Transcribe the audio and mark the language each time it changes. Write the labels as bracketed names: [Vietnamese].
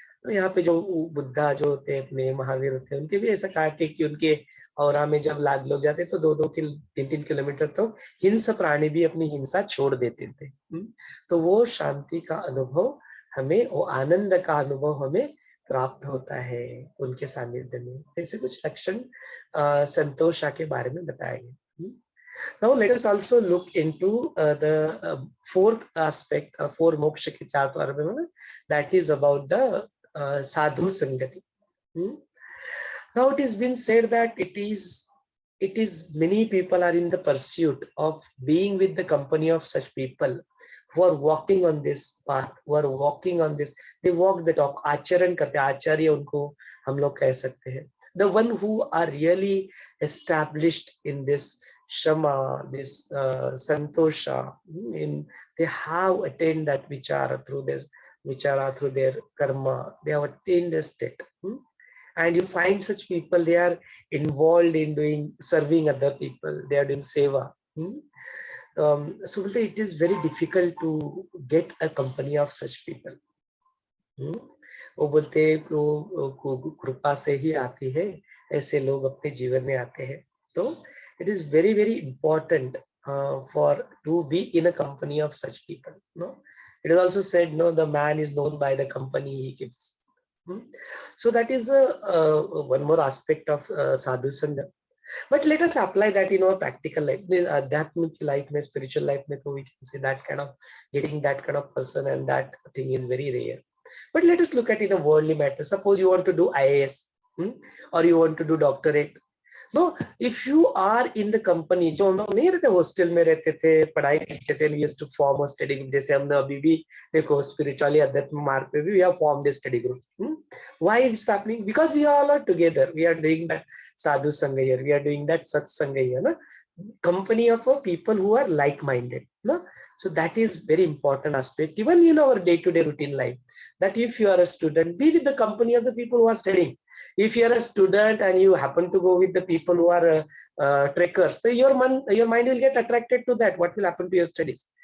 [Hindi] तो यहाँ पे जो बुद्धा जो होते हैं, अपने महावीर होते हैं, उनके भी ऐसा कहा कि उनके औरा में जब लाग लोग जाते तो 2-2 3-3 किलोमीटर तो हिंस प्राणी भी अपनी हिंसा छोड़ देते थे। तो वो शांति का अनुभव हमें, वो आनंद का अनुभव हमें प्राप्त होता है उनके सानिध्य में। ऐसे कुछ लक्षण संतोषा के बारे में बताए गए। [English] Now let us also look into the fourth aspect, four moksha [Hindi] के चार द्वार में, [English] that is about the sadhu संगति। Now it has been said that it is many people are in the pursuit of being with the company of such people who are walking on this path, who are walking on this, they walk the talk, [Hindi] आचरण करते हैं, आचार्य उनको हम लोग कह सकते हैं. [English] The one who are really established in this Shama, this Santosha, they have attained that vichara through their karma, they have attained a state. And you find such people, they are involved in doing serving other people, they are doing seva. So it is very difficult to get a company of such people. [Hindi] वो बोलते कृपा से ही आती है, ऐसे लोग अपने जीवन में आते हैं. [English] तो it is very very important for to be in a company of such people. It is also said, the man is known by the company he keeps. So that is one more aspect of sadhu sangha. But let us apply that in our practical life, adhyatmic life, spiritual life. So we can say that kind of getting that kind of person, and that thing is very rare. But let us look at in a worldly matter. Suppose you want to do IAS, or you want to do doctorate. No, if you are in the company, [Hindi] जो हम लोग नहीं रहते hostel में रहते थे, पढ़ाई करते थे, [English] we used to form a study group. [Hindi] जैसे हमने अभी भी देखो spiritually अध्यात्म मार्ग पे भी [English] we have formed this study group. Why it's happening? Because we all are together. We are doing that sadhu sangha here. We are doing that sat sangha here. Na? Company of people who are like-minded. No? So that is very important aspect, even in our day-to-day routine life. That if you are a student, be with the company of the people who are studying. If you are a student and you happen to go with the people who are trekkers, so your mind will get attracted to that. What will happen to your studies?